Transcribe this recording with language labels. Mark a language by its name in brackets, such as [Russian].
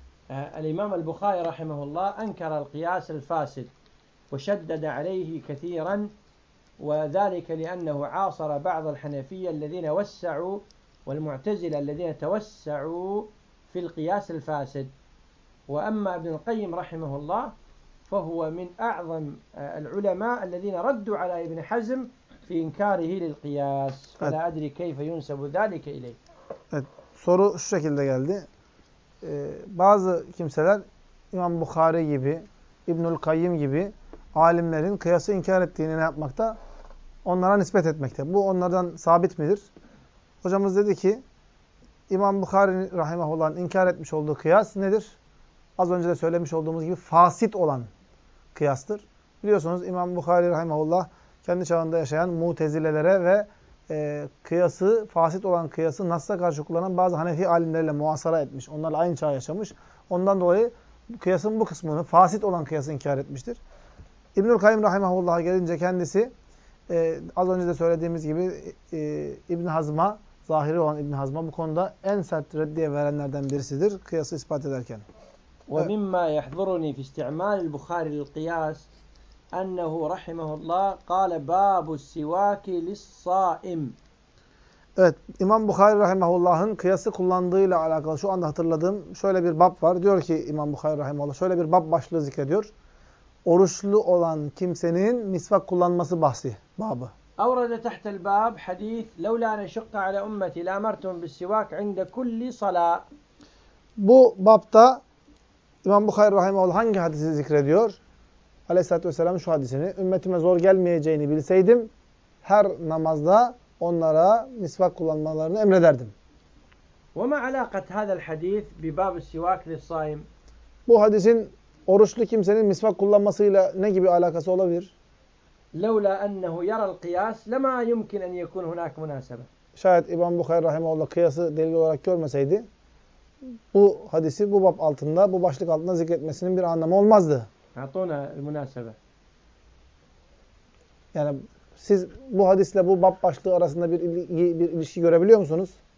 [Arabic] الإمام البخاري رحمه الله أنكر القياس الفاسد وشدد عليه كثيرا وذلك لأنه عاصر بعض الحنفية الذين وسعوا والمعتزلة الذين توسعوا في القياس الفاسد وأما ابن القيم رحمه الله فهو من أعظم العلماء الذين ردوا على ابن حزم في إنكاره للقياس فلا أدري كيف ينسب ذلك إليه. [Turkish] Evet, soru şu şekilde geldi. Bazı kimseler İmam Bukhari gibi, İbnül Kayyim gibi alimlerin kıyası inkar ettiğini ne yapmakta? Onlara nispet etmekte. Bu onlardan sabit midir? Hocamız dedi ki İmam Bukhari rahimahullah'ın inkar etmiş olduğu kıyas nedir? Az önce de söylemiş olduğumuz gibi fasit olan kıyastır. Biliyorsunuz İmam Bukhari rahimahullah kendi çağında yaşayan mutezilelere ve kıyası, fasit olan kıyası nasla karşı kullanan bazı Hanefi alimlerle muhasara etmiş. Onlarla aynı çağ yaşamış. Ondan dolayı kıyasın bu kısmını, fasit olan kıyası inkar etmiştir. İbnül Kayyim rahimahullah'a gelince kendisi az önce de söylediğimiz gibi İbn Hazm'a, zahiri olan İbn Hazm'a bu konuda en sert reddiye verenlerden birisidir kıyası ispat ederken. [Arabic] ومما يحضرني في استعمال البخاري للقياس أنه رحمه الله قال باب السواك للصائم [Turkish] Evet, İmam Bukhari rahimahullah'ın kıyası kullandığıyla alakalı şu anda hatırladığım şöyle bir bab var. Diyor ki İmam Bukhari rahimahullah şöyle bir bab başlığı zikrediyor. Oruçlu olan kimsenin misvak kullanması bahsi, babı. [Arabic] أورد تحت الباب حديث لولا أن شق على أمتي لأمرتهم بالسواك عند كل صلاة. [Turkish] Bu babta İmam Bukhari rahimahullah hangi hadisi zikrediyor? Aleyhissalatü vesselam şu hadisini. Ümmetime zor gelmeyeceğini bilseydim her namazda onlara misvak kullanmalarını emrederdim. [Arabic] وما علاقة هذا الحديث بباب السواك للصائم؟ [Turkish] Bu hadisin oruçlu kimsenin misvak kullanmasıyla ne gibi alakası olabilir? [Arabic] لولا أنه يرى القياس لما يمكن أن يكون هناك مناسبة. [Turkish] Şayet İmam Bukhari rahimahullah kıyası delil olarak görmeseydi bu hadisi bu bab altında, bu başlık altında zikretmesinin bir anlamı olmazdı. [Arabic] أعطونا المناسبة. [Turkish] Yani siz bu hadisle bu bab başlığı arasında bir ilişki görebiliyor musunuz?